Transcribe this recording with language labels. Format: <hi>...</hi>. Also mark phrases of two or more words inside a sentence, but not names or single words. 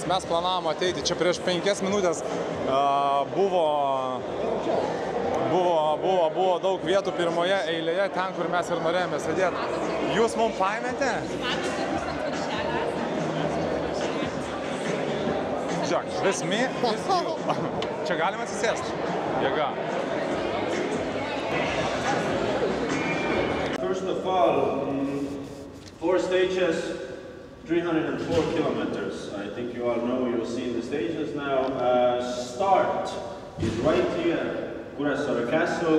<lt>Mes planavom ateiti čia prieš 5 minutės. Buvo daug vietų pirmoje eilėje, ten, kur mes ir norėjome sėdėti. Jūs mums paėmėte? Žiūrėk, vis me, vis you. Čia galima atsisėsti? Jėga.</lt> <en>First of all, 4 stages, 304 kilometers. I think you all know, you've seen the stages now. Start is right here, Kuressaare Castle.</en>